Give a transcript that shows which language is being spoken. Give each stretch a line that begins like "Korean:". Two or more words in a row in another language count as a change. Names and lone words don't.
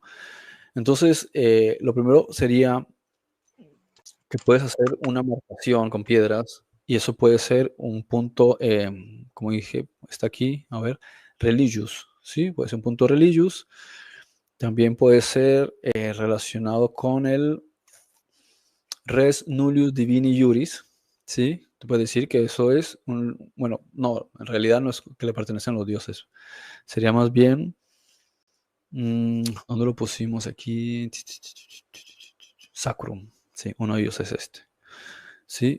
Spanish: Entonces, lo primero sería que puedes hacer una marcación con piedras y eso puede ser un punto, como dije, está aquí, a ver, religious, ¿sí? Puede ser un punto religious. También puede ser relacionado con el
Latin: res nullius divini juris,
Spanish: ¿sí? Tú puedes decir que eso es bueno, no, en realidad no es que le pertenecen a los dioses. Sería más bien, ¿dónde lo pusimos aquí? Sacrum, sí, uno de ellos es este. ¿Sí?